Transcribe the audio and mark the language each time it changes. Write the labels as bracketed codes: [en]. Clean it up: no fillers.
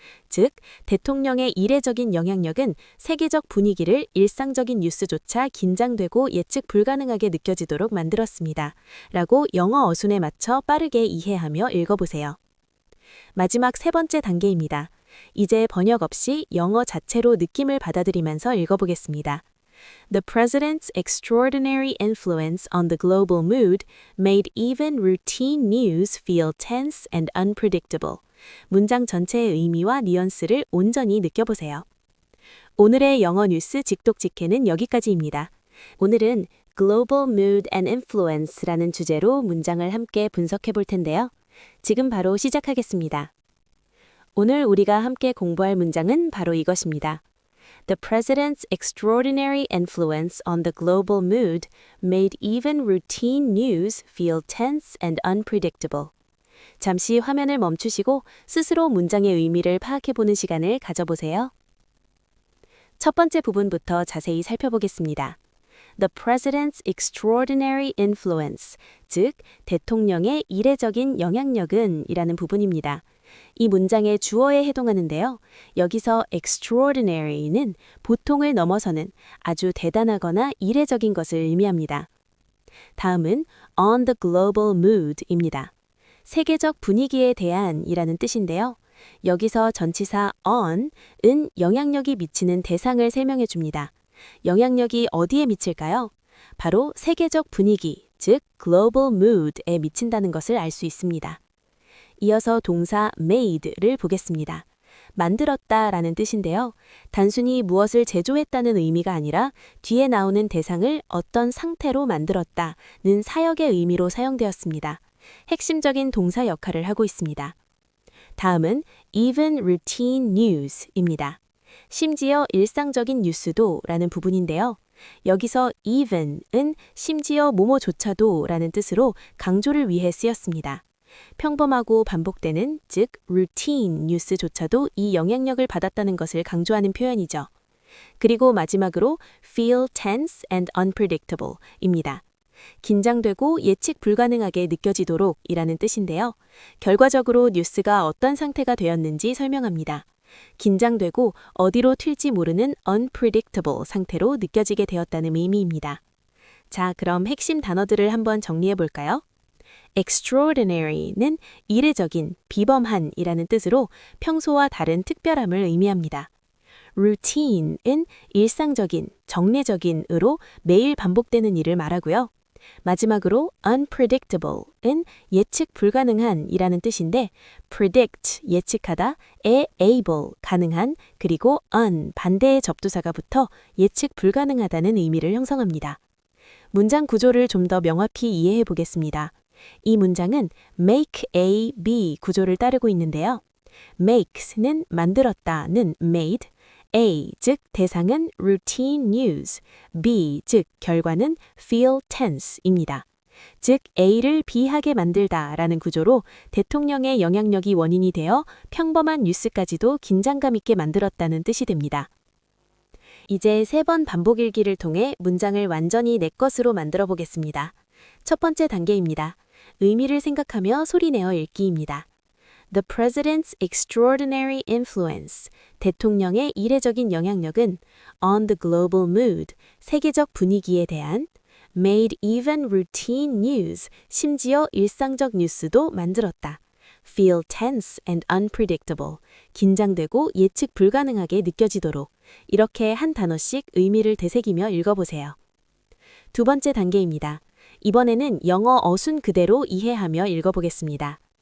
[ko] 즉, 대통령의 이례적인 영향력은 세계적 분위기를 일상적인 뉴스조차 긴장되고 예측 불가능하게 느껴지도록 만들었습니다. 라고 영어 어순에 맞춰 빠르게 이해하며 읽어보세요. 마지막 3번째 단계입니다. 이제 번역 없이 영어 자체로 느낌을 받아들이면서 읽어보겠습니다. [en] The president's extraordinary influence on the global mood made even routine news feel tense and unpredictable. [ko] 문장 전체의 의미와 뉘앙스를 온전히 느껴보세요. 오늘의 영어 뉴스 직독직해는 여기까지입니다. 오늘은 [en] Global Mood and Influence [ko] 라는 주제로 문장을 함께 분석해 볼 텐데요. 지금 바로 시작하겠습니다. 오늘 우리가 함께 공부할 문장은 바로 이것입니다. [en] The president's extraordinary influence on the global mood made even routine news feel tense and unpredictable. [ko] 잠시 화면을 멈추시고 스스로 문장의 의미를 파악해보는 시간을 가져보세요. 첫 번째 부분부터 자세히 살펴보겠습니다. [en] The president's extraordinary influence, [ko] 즉 대통령의 이례적인 영향력은 이라는 부분입니다. 이 문장의 주어에 해당하는데요. 여기서 extraordinary는 보통을 넘어서는 아주 대단하거나 이례적인 것을 의미합니다. 다음은 [en] on the global mood [ko] 입니다. 세계적 분위기에 대한 이라는 뜻인데요. 여기서 전치사 on은 영향력이 미치는 대상을 설명해 줍니다. 영향력이 어디에 미칠까요? 바로 세계적 분위기, 즉 [en] global mood [ko] 에 미친다는 것을 알 수 있습니다. 이어서 동사 made를 보겠습니다. 만들었다 라는 뜻인데요. 단순히 무엇을 제조했다는 의미가 아니라 뒤에 나오는 대상을 어떤 상태로 만들었다는 사역의 의미로 사용되었습니다. 핵심적인 동사 역할을 하고 있습니다. 다음은 [en] even routine news [ko] 입니다. 심지어 일상적인 뉴스도 라는 부분인데요. 여기서 even은 심지어 뭐뭐조차도 라는 뜻으로 강조를 위해 쓰였습니다. 평범하고 반복되는, 즉 routine 뉴스조차도 이 영향력을 받았다는 것을 강조하는 표현이죠. 그리고 마지막으로 [en] feel tense and unpredictable [ko] 입니다. 긴장되고 예측 불가능하게 느껴지도록 이라는 뜻인데요. 결과적으로 뉴스가 어떤 상태가 되었는지 설명합니다. 긴장되고 어디로 튈지 모르는 unpredictable 상태로 느껴지게 되었다는 의미입니다. 자, 그럼 핵심 단어들을 한번 정리해 볼까요? extraordinary는 이례적인, 비범한이라는 뜻으로 평소와 다른 특별함을 의미합니다. routine은 일상적인, 정례적인으로 매일 반복되는 일을 말하고요. 마지막으로 unpredictable은 예측 불가능한이라는 뜻인데 predict, 예측하다, able, 가능한, 그리고 반대의 접두사가 붙어 예측 불가능하다는 의미를 형성합니다. 문장 구조를 좀 더 명확히 이해해 보겠습니다. 이 문장은 make A, B 구조를 따르고 있는데요. makes는 만들었다는 made, A, 즉 대상은 [en] routine news, [ko] B, 즉 결과는 [en] feel tense [ko] 입니다. 즉 A를 B하게 만들다라는 구조로 대통령의 영향력이 원인이 되어 평범한 뉴스까지도 긴장감 있게 만들었다는 뜻이 됩니다. 이제 3번 반복 읽기를 통해 문장을 완전히 내 것으로 만들어 보겠습니다. 첫 번째 단계입니다. 의미를 생각하며 소리내어 읽기입니다. [en] The President's extraordinary influence, [ko] 대통령의 이례적인 영향력은 [en] on the global mood, [ko] 세계적 분위기에 대한 [en] made even routine news, [ko] 심지어 일상적 뉴스도 만들었다. [en] feel tense and unpredictable, [ko] 긴장되고 예측 불가능하게 느껴지도록 이렇게 한 단어씩 의미를 되새기며 읽어보세요. 두 번째 단계입니다. 이번에는 영어 어순 그대로 이해하며 읽어보겠습니다.